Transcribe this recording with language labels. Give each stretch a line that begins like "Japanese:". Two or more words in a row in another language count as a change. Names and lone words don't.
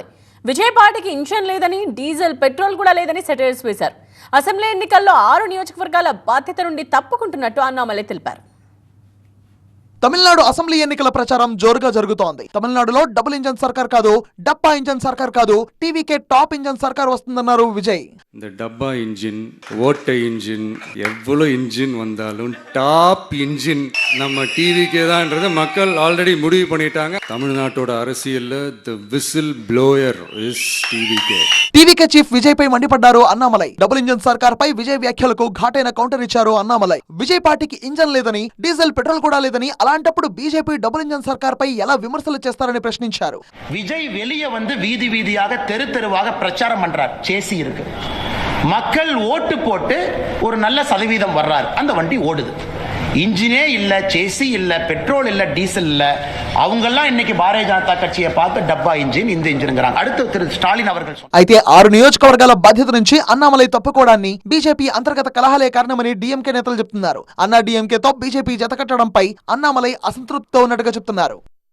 Telugu: విజయ్ పార్టీకి ఇంజిన్ లేదని, డీజిల్, పెట్రోల్ కూడా లేదని సెటైర్స్ వేశారు. అసెంబ్లీ ఎన్నికల్లో 6 నియోజకవర్గాల బాధ్యత నుండి తప్పుకుంటున్నట్టు అన్నామలై తెలిపారు. తమిళనాడు అసెంబ్లీ ఎన్నికల ప్రచారం జోరుగా జరుగుతోంది. తమిళనాడులో
English: double engine
Telugu: సర్కార్ కాదు, డబ్బా ఇంజన్ సర్కార్ కాదు, టీవీకే
English: top engine
Telugu: సర్కార్ వస్తుందన్నారు విజయ్.
Tamil: இந்த டப்பா இன்ஜின், ஓட்டை இன்ஜின், எவ்வளோ இன்ஜின் வந்தாலும்
English: top engine
Tamil: நம்ம டிவிக்கே தான்ன்றதை மக்கள் ஆல்ரெடி முடிவு பண்ணிட்டாங்க. தமிழ்நாட்டோட அரசியல்ல
English: the whistle blower is TVK.
Telugu: టీవీకే చీఫ్ విజయ్ పై మండిపడ్డారు అన్నామలై.
English: double engine
Telugu: సర్కార్ పై విజయ్ వ్యాఖ్యలకు ఘాటైన కౌంటర్ ఇచ్చారు అన్నామలై. విజయ్ పార్టీకి ఇంజన్ లేదని, డీజిల్, పెట్రోల్ కూడా లేదని, అలాంటప్పుడు బీజేపీ
English: double engine
Telugu: సర్కార్ పై ఎలా విమర్శలు చేస్తారని ప్రశ్నించారు.
Tamil: விஜய் வெளியே வந்து வீதி வீதியாக தெரு தெருவாக பிரச்சாரம் பண்றார். சேசி இருக்கு, மக்கள் ஓட்டு போட்டு ஒரு நல்ல சதவீதம் வர்றாரு, அந்த வண்டி ஓடுது. இன்ஜினே இல்ல, சேசி இல்ல, பெட்ரோல் இல்ல, டீசல் இல்ல. அவங்கெல்லாம் இன்னைக்கு பாரதிய ஜனதா கட்சியை பார்த்து டப்பா இன்ஜின், இந்த இன்ஜின்ங்கிறாங்க. அடுத்து திரு స్టాలిన్ அவர்கள்
Telugu: అయితే 6 నియోజకవర్గాల బాధ్యత నుంచి అన్నామలై తప్పుకోవడాన్ని బీజేపీ అంతర్గత కలహాలే కారణమని డీఎంకే నేతలు చెప్తున్నారు. అన్నా డీఎంకేతో బీజేపీ జతకట్టడంపై అన్నామలై అసంతృప్తితో ఉన్నట్టుగా చెప్తున్నారు.